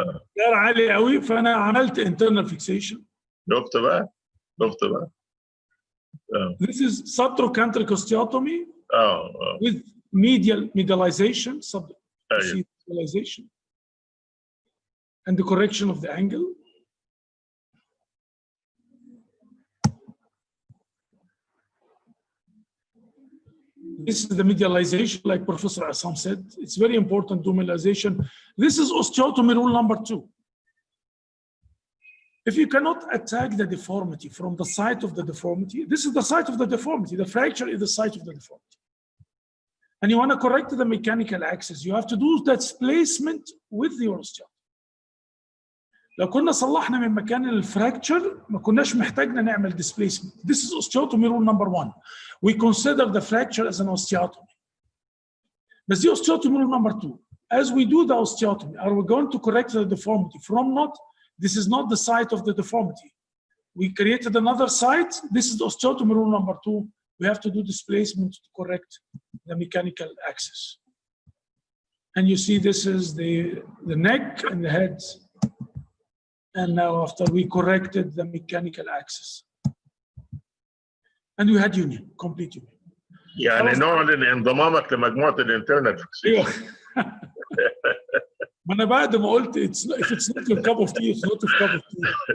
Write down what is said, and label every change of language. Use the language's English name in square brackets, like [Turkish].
[Arabic] التيار عالي قوي، فانا عملت internal fixation. شفت بقى. [English] This is subtrochanteric osteotomy with medialization, submedialization, and the correction of the angle. This is the medialization, like Professor Essam said. It's very important to medialization. This is osteotomy rule number 2. If you cannot attack the deformity from the site of the deformity, this is the site of the deformity. The fracture is the site of the deformity. And you want to correct the mechanical axis, you have to do that displacement with your osteotomy. [Arabic] لو كنا صلحنا من مكان الفراكتشر ما كناش محتاجنا نعمل displacement. [English] This is osteotomy rule number 1. We consider the fracture as an osteotomy. But the osteotomy rule number 2. As we do the osteotomy, are we going to correct the deformity from not? This is not the site of the deformity. We created another site. This is the osteotomy rule number 2. We have to do displacement to correct the mechanical axis. And you see this is the neck and the head. And now after we corrected the mechanical axis. And we had union, complete union. [Arabic] يعني نعلن انضمامك لمجموعة الانترنال فيكسيشن. [English] ما انا بعد ما قلت if it's not your cup of tea, it's not your cup of tea.